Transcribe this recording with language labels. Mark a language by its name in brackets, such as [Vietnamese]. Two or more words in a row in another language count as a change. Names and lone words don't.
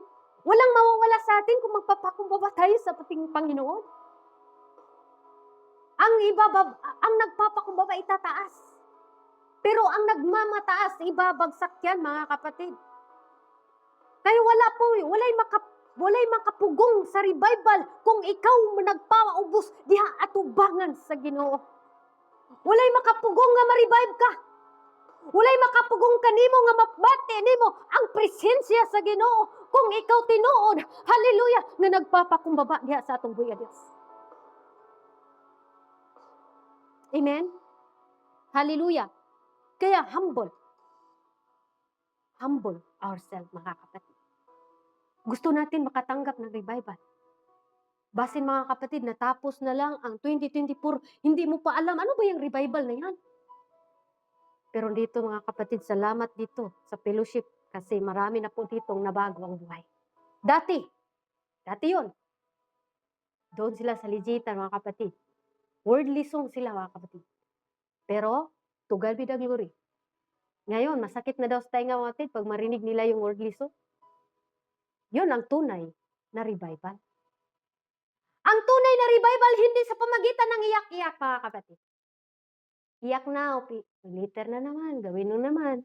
[Filipino] Walang mawawala sa atin kung magpapakumbaba tayo sa ating Panginoon. Ang nagpapakumbaba itataas. Pero ang nagmamataas, ibabagsak yan, mga kapatid. [Cebuano] Kaya walay makapugong sa revival kung ikaw nagpaubos diha atubangan sa Ginoo. Walay makapugong nga ma-revive ka. Walay makapugong kanimo nga mabati nimo ang presensya sa Ginoo kung ikaw tinuod, hallelujah, nga nagpapakumbaba diha sa atong buya Dios. Amen? [English] Hallelujah. Kaya humble ourselves, [Filipino] mga kapatid. Gusto natin makatanggap ng revival. Basin mga kapatid, natapos na lang ang 2024, hindi mo pa alam, ano ba yung revival na yan? Pero dito mga kapatid, salamat dito sa fellowship kasi marami na po ditong nabago ang buhay. Dati yun. Doon sila sa legitan mga kapatid. [English] Worldly song [Filipino] sila mga kapatid. Pero, [English] to God be the glory. [Filipino] Ngayon, masakit na daw sa tainga mga kapatid pag marinig nila yung [English] worldly song. [Filipino] Yun ang tunay na revival. Ang tunay na revival, hindi sa pamagitan ng iyak-iyak, mga kapatid. Iyak na, later na naman, gawin mo naman.